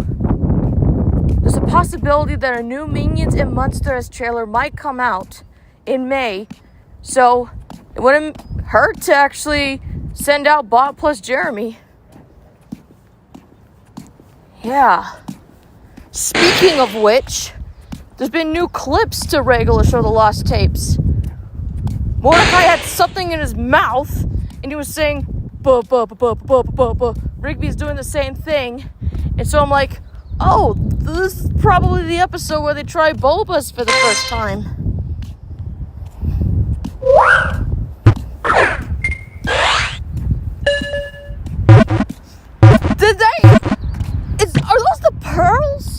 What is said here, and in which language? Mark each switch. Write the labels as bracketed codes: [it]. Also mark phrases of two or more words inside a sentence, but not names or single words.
[en] There's a possibility that a new Minions and Monsters trailer might come out in May, so it wouldn't hurt to actually send out Bob plus Jeremy. Yeah. Speaking of which, there's been new clips to Regular Show the Lost Tapes. Mordecai had something in his mouth, and he was saying, buh, buh, buh, buh, buh, buh, buh. Rigby's doing the same thing. And so I'm like, oh, this is probably the episode where they try Bulbas for the first time. Are those the pearls?